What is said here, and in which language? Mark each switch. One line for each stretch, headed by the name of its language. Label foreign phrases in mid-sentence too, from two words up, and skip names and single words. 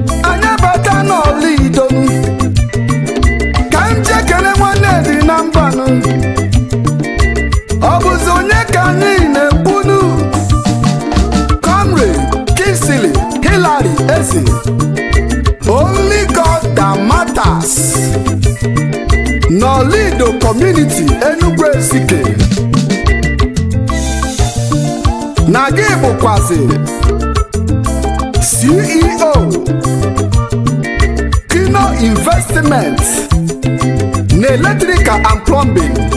Igbo: Anyị abata n'ọla Ido. Ka m jee kele nwanne dị na mbanụ. Ọ bụzi onye ka anyị na-ekwunu? Comrade Kingsley Hillary Eze.
English: Only God that matters.
Igbo: N'ọla Ido Community, Enugu Ezike. Na gị bụkwazi C E O, Kino Investment na
English: Electrical and Plumbing.